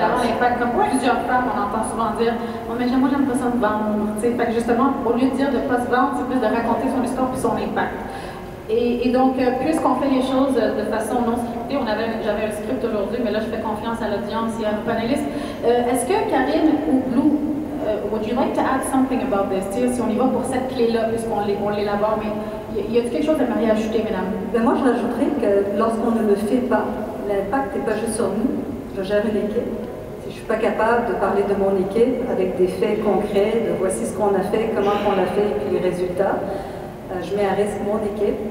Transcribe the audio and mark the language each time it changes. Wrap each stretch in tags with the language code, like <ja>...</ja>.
<fr>De mettre de l'avant l'impact. Comme plusieurs femmes, on entend souvent dire « oh, mais moi, j'aime pas ça me vendre ». Fait que justement, au lieu de dire de ne pas se vendre, c'est plus de raconter son histoire puis son impact. Et donc, puisqu'on fait les choses de façon non scriptée, j'avais un script aujourd'hui, mais là, je fais confiance à l'audience et à nos panélistes. Est-ce que Karine ou</fr> <en>Blue, would you like to add something about this?</en> <fr>Si on y va pour cette clé-là, puisqu'on l'élabore, mais y a-t-il quelque chose à Marie ajouter, mesdames? Ben moi, je rajouterais que lorsqu'on ne le fait pas, l'impact n'est pas juste sur nous. Je gère une équipe. Si je ne suis pas capable de parler de mon équipe avec des faits concrets, de voici ce qu'on a fait, comment on l'a fait, et puis les résultats, je mets à risque mon équipe.</fr>